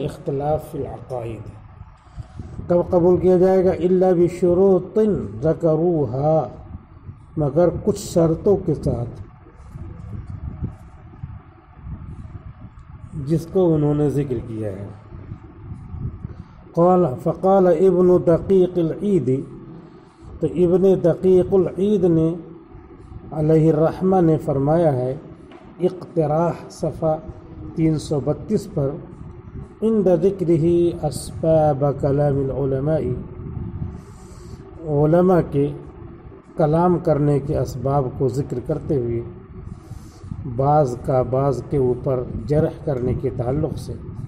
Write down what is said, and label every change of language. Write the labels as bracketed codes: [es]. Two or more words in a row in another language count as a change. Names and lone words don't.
[ar] اختلاف فی العقائد۔ [ur] کب قبول کیا جائے گا؟ [ar] الا بشروط ذکروها، [ur] مگر کچھ شرطوں کے ساتھ جس کو انہوں نے ذکر کیا ہے۔ [ar] فقال ابن دقیق العید، [ur] تو ابن دقیق العید نے [ar] علیہ الرحمہ [ur] نے فرمایا ہے اقتراح صفحہ 332 پر، [ar] عند ذکرہ اسباب کلام العلماء، [ur] علماء کے کلام کرنے کے اسباب کو ذکر کرتے ہوئے بعض کا بعض کے اوپر جرح کرنے کے تعلق سے